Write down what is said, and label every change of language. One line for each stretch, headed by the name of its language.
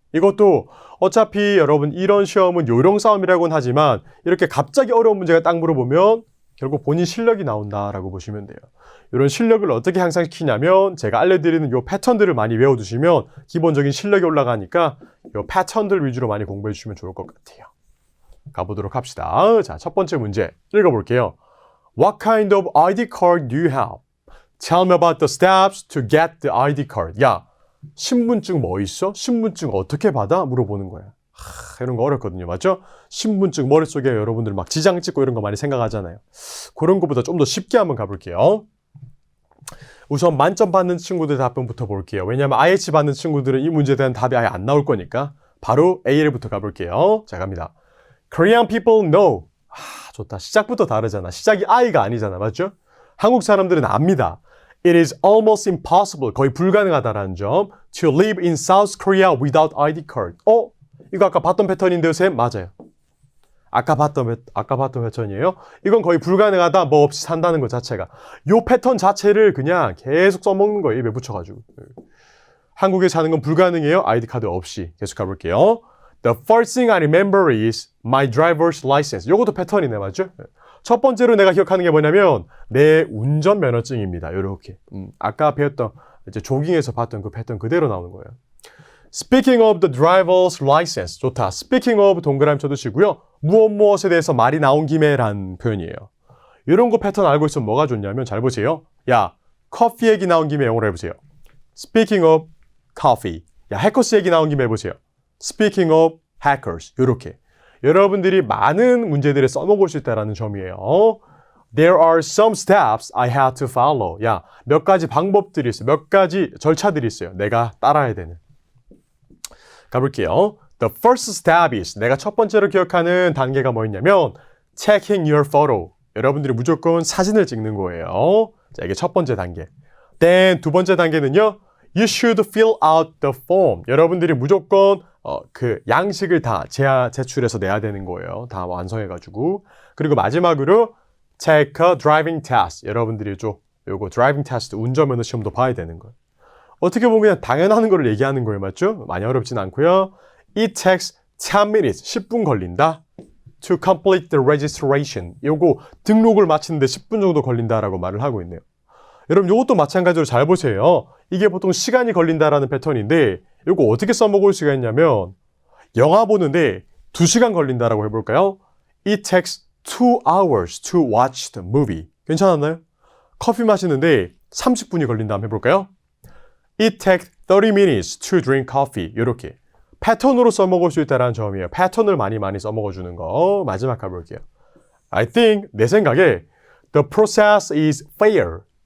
Korean: 이것도 어차피 여러분 이런 시험은 요령 싸움이라고는 하지만 이렇게 갑자기 어려운 문제가 딱 물어보면 결국 본인 실력이 나온다라고 보시면 돼요. 이런 실력을 어떻게 향상시키냐면 제가 알려드리는 요 패턴들을 많이 외워두시면 기본적인 실력이 올라가니까 요 패턴들 위주로 많이 공부해 주시면 좋을 것 같아요. 가보도록 합시다. 자, 첫 번째 문제 읽어볼게요.
English: What kind of ID card do you have? Tell me about the steps to get the ID card.
Korean: 야, 신분증 뭐 있어? 신분증 어떻게 받아? 물어보는 거야. 이런 거 어렵거든요. 맞죠? 신분증 머릿속에 여러분들 막 지장 찍고 이런 거 많이 생각하잖아요. 그런 것보다 좀 더 쉽게 한번 가볼게요. 우선 만점 받는 친구들 답변부터 볼게요. 왜냐하면 IH 받는 친구들은 이 문제에 대한 답이 아예 안 나올 거니까 바로 AL부터 가볼게요. 자, 갑니다.
English: Korean people know.
Korean: 좋다. 시작부터 다르잖아. 시작이 I가 아니잖아. 맞죠? 한국 사람들은 압니다.
English: It is almost impossible.
Korean: 거의 불가능하다라는 점.
English: To live in South Korea without ID card.
Korean: 이거 아까 봤던 패턴인데요, 쌤? 맞아요. 아까 봤던 패턴이에요. 이건 거의 불가능하다, 뭐 없이 산다는 것 자체가. 요 패턴 자체를 그냥 계속 써먹는 거예요, 입에 붙여가지고. 한국에 사는 건 불가능해요, 아이디 카드 없이. 계속 가볼게요.
English: The first thing I remember is my driver's license.
Korean: 요것도 패턴이네, 맞죠? 첫 번째로 내가 기억하는 게 뭐냐면 내 운전면허증입니다. 요렇게. 아까 배웠던 이제 조깅에서 봤던 그 패턴 그대로 나오는 거예요.
English: Speaking of the driver's license.
Korean: 좋다.
English: Speaking of
Korean: 동그라미 쳐두시고요. 무엇에 대해서 말이 나온 김에란 표현이에요. 이런 거 패턴 알고 있으면 뭐가 좋냐면 잘 보세요. 야, 커피 얘기 나온 김에 영어로 해보세요.
English: Speaking of coffee.
Korean: 야, 해커스 얘기 나온 김에 해보세요.
English: Speaking of hackers.
Korean: 요렇게. 여러분들이 많은 문제들을 써먹을 수 있다는 점이에요.
English: There are some steps I had to follow.
Korean: 야, 몇 가지 방법들이 있어요. 몇 가지 절차들이 있어요. 내가 따라야 되는. 가볼게요.
English: The first step is
Korean: 내가 첫 번째로 기억하는 단계가 뭐였냐면
English: checking your photo.
Korean: 여러분들이 무조건 사진을 찍는 거예요. 자, 이게 첫 번째 단계. Then 두 번째 단계는요.
English: You should fill out the form.
Korean: 여러분들이 무조건 그 양식을 다 제출해서 내야 되는 거예요. 다 완성해가지고. 그리고 마지막으로
English: take a driving test.
Korean: 여러분들이 요거 driving test 운전면허 시험도 봐야 되는 거예요. 어떻게 보면 그냥 당연한 거를 얘기하는 거예요. 맞죠? 많이 어렵진 않고요.
English: It takes 10 minutes.
Korean: 10분 걸린다.
English: To complete the registration.
Korean: 요거 등록을 마치는데 10분 정도 걸린다라고 말을 하고 있네요. 여러분 요것도 마찬가지로 잘 보세요. 이게 보통 시간이 걸린다라는 패턴인데 요거 어떻게 써먹을 수가 있냐면 영화 보는데 2시간 걸린다라고 해볼까요?
English: It takes 2 hours to watch the movie.
Korean: 괜찮았나요? 커피 마시는데 30분이 걸린다 한번 해볼까요?
English: It takes 30 minutes to drink coffee.
Korean: 이렇게 패턴으로 써먹을 수 있다는 점이에요. 패턴을 많이 써먹어주는 거. 마지막 가볼게요.
English: I think
Korean: 내 생각에
English: the process is fair.